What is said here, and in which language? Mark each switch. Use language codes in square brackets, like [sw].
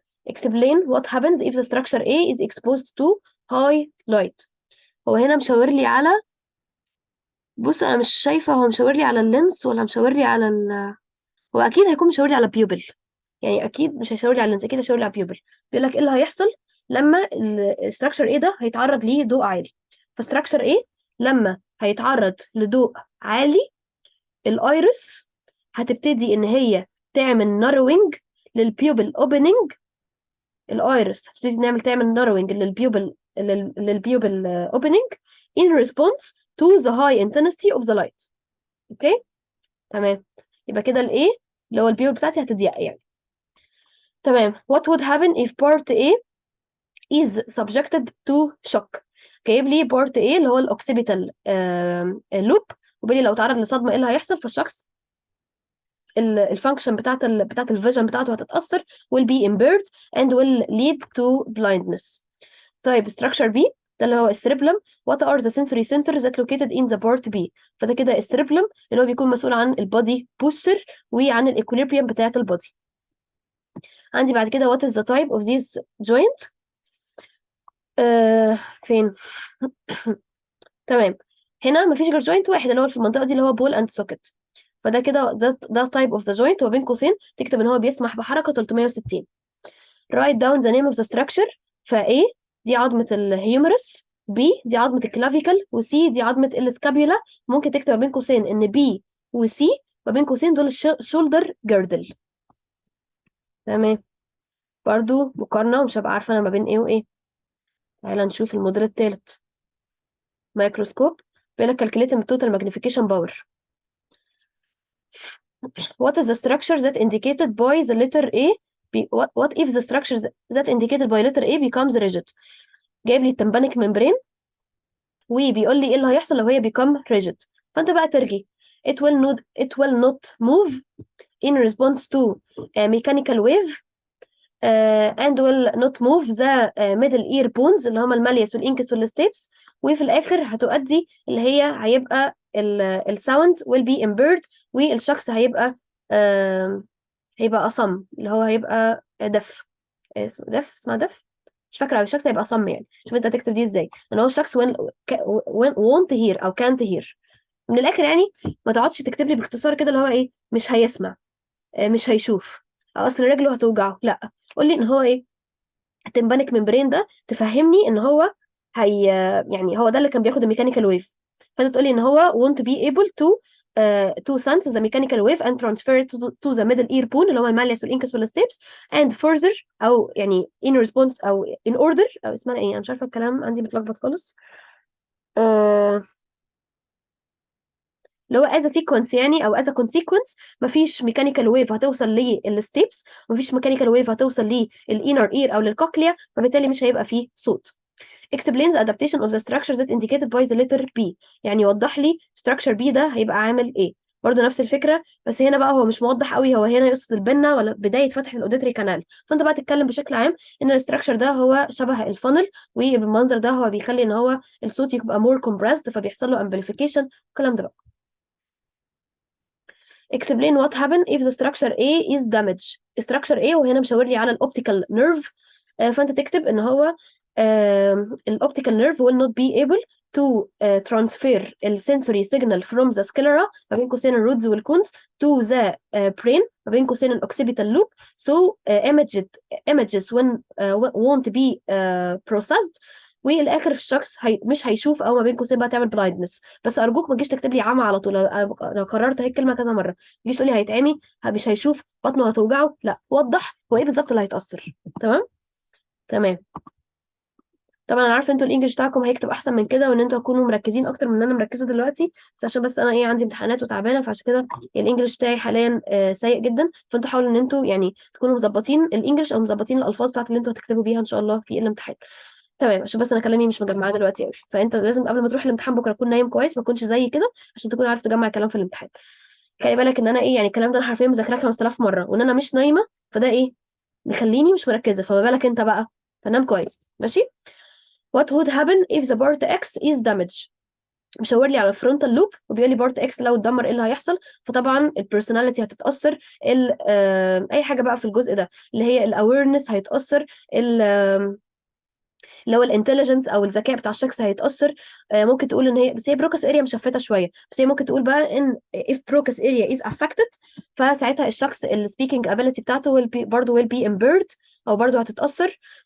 [en] explain what happens if the structure A is exposed to high light. [ar] هو هنا مشاور لي على، بص انا مش شايفه هو مشاور لي على اللينس ولا مشاور لي على هو اكيد هيكون مشاور لي على بيوبل، يعني اكيد مش هيشاور لي على اللينس، اكيد هيشاور لي على بيوبل. بيقول لك ايه اللي هيحصل لما الستراكشر ايه ده هيتعرض لضوء عالي. فالستراكشر ايه لما هيتعرض لضوء عالي، الايرس هتبتدي ان هي تعمل ناروينج للبيوبل اوبننج. الايرس هتبتدي تعمل ناروينج للبيوبل اوبننج [en] in response to the high intensity of the light. [ar] اوكي تمام، يبقى كده الايه اللي هو البيوبل بتاعتي هتضيق يعني. تمام. [en] what would happen if part A is subjected to shock. [ar] جايب لي part A اللي هو الاوكسيبيتال لوب، وبيقول لي لو تعرض لصدمه ايه اللي هيحصل. فالشخص الفانكشن بتاعت الفيجن بتاعته هتتأثر [en] will be impaired and will lead to blindness. [ar] طيب structure B ده اللي هو السيربلم. [en] what are the sensory centers that located in the part B. [ar] فده كده السيربلم اللي هو بيكون مسؤول عن البادي بوستر وعن الايكوليبريم بتاعت البادي. عندي بعد كده [en] what is the type of this joint. [ar] فين تمام، هنا مفيش غير جوينت واحد اللي هو في المنطقه دي اللي هو بول اند سوكت. فده كده ده تايب اوف ذا جوينت، وبين قوسين تكتب ان هو بيسمح بحركه 360. [en] write down the name of the structure. [ar] فA دي عظمه الهيومرس، B دي عظمه الكلافيكل، وC دي عظمه السكابيولا. ممكن تكتب ما بين قوسين ان B وC ما بين قوسين دول الشولدر جيردل. تمام، برضو مقارنه ومش هبقى عارفه انا ما بين ايه وايه. تعالى نشوف الموديل الثالث. مايكروسكوب. بيقول لك [en] calculate the total magnification power. What is the structure that indicated by the letter A what if the structure that indicated by letter A becomes rigid. [ar] جايب لي التمبانيك ممبرين، وبيقول لي ايه اللي هيحصل لو هي [en] become rigid. [ar] فانت بقى ترجي [en] it will not move in response to a mechanical wave and will not move the middle ear bones [ar] اللي هم الماليوس والانكس والستيبس. وفي الاخر هتؤدي اللي هي هيبقى الساوند [en] will be impaired، [ar] والشخص هيبقى أصم، اللي هو هيبقى دف. اسمها دف، مش فاكرة أوي. الشخص هيبقى أصم يعني. شوف أنت هتكتب دي إزاي، إن هو الشخص [en] won't hear [ar] أو [en] can't hear. [ar] من الآخر يعني ما تقعدش تكتب لي باختصار كده اللي هو إيه مش هيسمع، مش هيشوف، أصل رجله هتوجعه. لأ، قول لي إن هو إيه التمبانيك ممبرين ده، تفهمني إن هو هي يعني هو ده اللي كان بياخد الميكانيكال ويف. فانت تقولي ان هو [en] won't be able to sense the mechanical wave and transfer it to the middle ear bone [ar] اللي هو الماليس والانكس والستيبس [en] and further [ar] او يعني [en] in response [ar] او [en] in order [ar] او اسمها ايه، انا مش عارفه الكلام عندي متلخبط خالص. آه، اللي هو [en] as a sequence [ar] يعني او [en] as a consequence [ar] مفيش mechanical wave هتوصل للستيبس، مفيش mechanical wave هتوصل للinner ear او للكوكليا، فبالتالي مش هيبقى فيه صوت. [en] explains adaptation of the structure that indicated by the letter B. [ar] يعني وضح لي structure B ده هيبقى عامل ايه. برضه نفس الفكره، بس هنا بقى هو مش موضح قوي، هو هنا يقصد البنه ولا بدايه فتح الاوديتري كانال. فانت بقى تتكلم بشكل عام ان الاستراكشر ده هو شبه الفانل، وبالمنظر ده هو بيخلي ان هو الصوت يبقى [en] more compressed [ar] فبيحصل له amplification الكلام ده بقى. [en] explain what happen if the structure A is damaged. [ar] structure A وهنا مشاور لي على الاوبتيكال نيرف. فانت تكتب ان هو الاوبتيكال نيرف [en] will not be able to transfer السنسوري signal from the sclera [ar] ما بين قوسين الرودز والكونز [en] to the brain [ar] ما بين قوسين الاوكسيبيتال [en] loop so images when won't be processed. [ar] والاخر في الشخص مش هيشوف، او ما بين قوسين بقى تعمل بلايندنس. بس ارجوك ما تجيش تكتب لي عمى على طول، لو كررت هي الكلمه كذا مره ما تجيش تقولي هيتعمي مش هيشوف بطنه هتوجعه، لا وضح هو ايه بالظبط اللي هيتاثر. تمام تمام. طبعا انا عارفه انتوا الانجليش بتاعكم هيكتب احسن من كده، وان انتوا هتكونوا مركزين اكتر من ان انا مركزه دلوقتي، بس عشان بس انا ايه عندي امتحانات وتعبانه، فعشان كده الانجليش بتاعي حاليا سيء جدا. فانتوا حاولوا ان انتوا يعني تكونوا مظبطين الانجليش او مظبطين الالفاظ بتاعت اللي انتوا هتكتبوا بيها ان شاء الله في الامتحان. تمام، عشان بس انا كلامي مش مجمعاه دلوقتي قوي، فانت لازم قبل ما تروح الامتحان بكره تكون نايم كويس، ما تكونش زي كده عشان تكون عارف تجمع الكلام في الامتحان. خلي بالك ان انا ايه يعني الكلام ده انا حرفيا مذاكراه 5000 مره وان انا مش نايمه، فده ايه مخليني مش مركزه، فما بالك انت بقى. فنام كويس ماشي. [en] what would happen if the part X is damaged. [ar] مشاور لي على الفرونتال لوب وبيقول لي بارت اكس لو اتدمر ايه اللي هيحصل. فطبعا البيرسوناليتي هتتاثر، اي حاجه بقى في الجزء ده اللي هي الاويرنس هيتاثر، اللي هو الانتليجنس او الذكاء بتاع الشخص هيتاثر. ممكن تقول ان هي، بس هي بروكس اريا مشفته شويه، بس هي ممكن تقول بقى ان if بروكس اريا [en] is affected [ar] فساعتها الشخص السبيكينج ability بتاعته will be برضه [en] will be impaired [ar] او برضه هتتاثر.